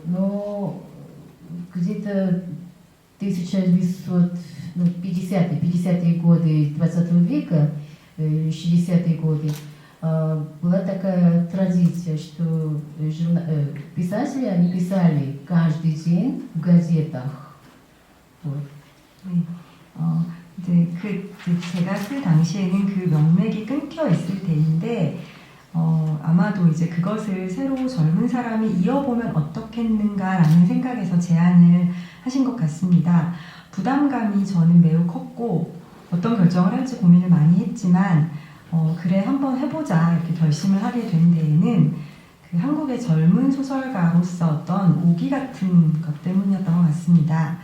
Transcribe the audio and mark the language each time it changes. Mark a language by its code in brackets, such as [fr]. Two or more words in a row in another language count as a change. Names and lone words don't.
[ru] Но где-то 1950-е годы 20 века, 60-е годы, была такая традиция, что писатели, они писали каждый день в газетах. Вот. [ko] 이제 제가 그 당시에는 그 명맥이 끊겨 있을 때인데 아마도 이제 그것을 새로 젊은 사람이 이어보면 어떻겠는가라는 생각에서 제안을 하신 것 같습니다. 부담감이 저는 매우 컸고 어떤 결정을 할지 고민을 많이 했지만 그래 한번 해보자 이렇게 결심을 하게 된 데에는 그 한국의 젊은 소설가로서 어떤 오기 같은 것 때문이었던 것 같습니다.